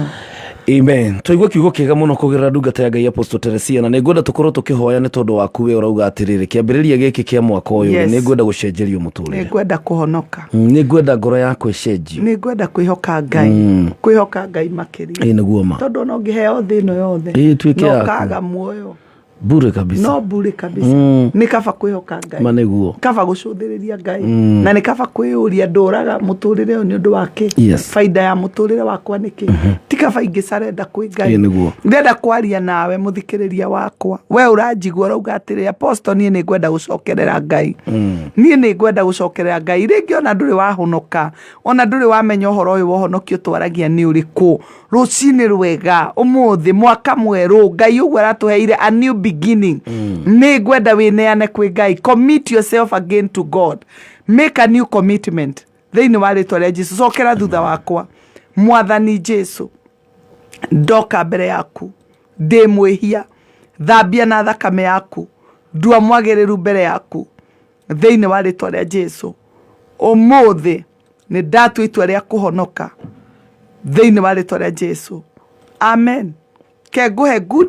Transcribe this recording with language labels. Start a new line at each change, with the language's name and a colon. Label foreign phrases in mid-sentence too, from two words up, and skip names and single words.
Kikuyu: amen tũigua kiugo kĩega mũno kũgerera ndungata ya Ngai Apostle Teresia na nĩngwenda tũkorwo tũkĩhoya nĩ tondũ waku we ũrauga atĩrĩrĩ kĩambĩrĩria gĩkĩ kĩa mwaka ũyũ nĩngwenda gũcenjerio mũtũrĩre nĩngwenda kũhonoka nĩngwenda ngoro yakwa ĩcenjio nĩngwenda kwĩhoka Ngai makĩria nĩguo ma tondũ no ngĩheo thĩ ĩno yothe no kaga muoyo bure kabisa no bure kabisa ni kaba kwĩhoka Ngai manĩguo kaba gũcũthĩrĩria Ngai na ni kaba kwĩyũria ndũraga mũtũrĩre ũyũ nĩ ũndũ wake faida ya mũtũrĩre wakwa nĩkĩ ti kaba ingĩcarenda kwĩ Ngai ndĩrenda kwaria nawe mũthikĩrĩria wakwa we ũranjigua ũrauga atĩrĩ Apostle niĩ nĩngwenda gũcokerera Ngai niĩ nĩngwenda gũcokerera Ngai rĩngĩ ona ndũrĩ wahonoka ona ndũrĩ wamenya ũhoro ũyũ wohonokio twaragia nĩ ũrĩkũ rũcinĩ rwega ũmũthĩ mwaka mwerũ Ngai ũguo aratũheire
English: a new beginning
Kikuyu: nĩngwenda wĩneane kwĩ Ngai
English: commit yourself again to God make a new commitment
Kikuyu: thĩinĩ wa rĩtwa rĩa Jesũ cokera thutha wakwa mwathani Jesũ ndoka mbere yaku ndĩ mwĩhia thambia na thakame yaku ndua mwagĩrĩru mbere yaku thĩinĩ wa rĩtwa rĩa Jesũ ũmũthĩ nĩ ndatua itua rĩa kũhonoka thĩinĩ wa rĩtwa rĩa Jesũ amen ke nguhe good